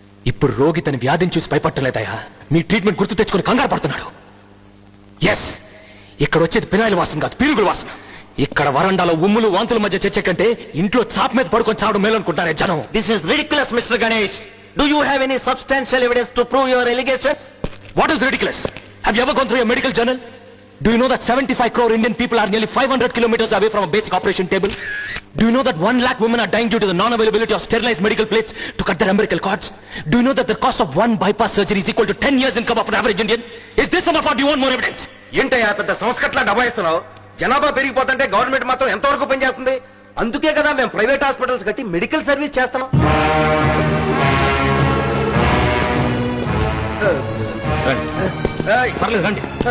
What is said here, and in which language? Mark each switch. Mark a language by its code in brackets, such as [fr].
[te] ఇప్పుడు రోగి తన వ్యాధిని చూసి భయపడలేదయా, మీ ట్రీట్మెంట్ గుర్తు తెచ్చుకొని కంగారు పడుతున్నాడు. ఎస్, ఇక్కడ వచ్చేది పినాయిల వాసన కాదు, పీరుగుల వాసన. ఇక్కడ వరండాలో ఉమ్ములు వాంతుల మధ్య చర్చ కంటే ఇంట్లో చాప్ మీద పడుకొని చావడం మేలనుకుంటారే జనం. [en] This is ridiculous mister Ganesh. Do you have any substantial evidence to prove your allegations? What is ridiculous? Have you ever gone through a medical journal? Do you know that 75 crore Indian people are nearly 500 kilometers away from a basic operation table? Do you know that 1 lakh women are dying due to the non-availability of sterilized medical plates to cut their umbilical cords? Do you know that the cost of one bypass surgery is equal to 10 years income of an average Indian? Is this enough or do you want more evidence? [te] ఏంటయ్యా పెద్ద సంస్కట్లా డబాయిస్తున్నావు? జనాభా పెరిగిపోతుంటే government మాత్రం ఎంతవరకు పనిచేస్తుంది? అందుకే కదా మేము private hospitals కట్టి మెడికల్ సర్వీస్ చేస్తున్నాం. పర్లేదు రండి.